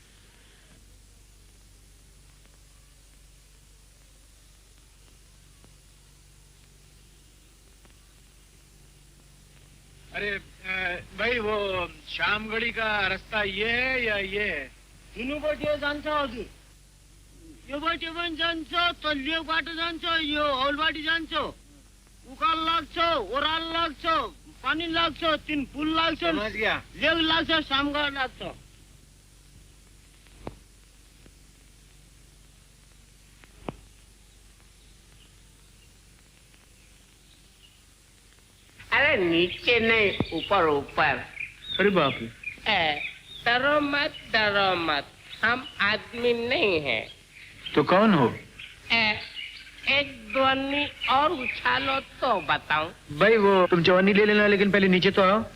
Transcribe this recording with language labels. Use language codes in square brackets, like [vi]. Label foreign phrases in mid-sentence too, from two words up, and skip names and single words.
[hi] अरे भाई, वो शामगढ़ी का रास्ता ये है या ये है? [ne] तीनों बाटे जान्छ हजुर, यो बाटे पनि जान्छ, तल्लो बाटो जान्छ, यो औल बाटी जान्छ, उकाल लाग्छ, ओह्राल लाग्छ, पानी लाग्छ, तीन पुल लाग्छ, [hi] समझ गया। [ne] लेग लाग्छ, शामगढ लाग्छ। [hi] अरे नीचे नहीं, ऊपर ऊपर। अरे बाप रे। डरो मत, हम आदमी नहीं हैं। तो कौन हो? एक ध्वनि और उछालो तो बताऊं। भाई वो तुम जवानी ले लेना, लेकिन पहले नीचे तो आओ।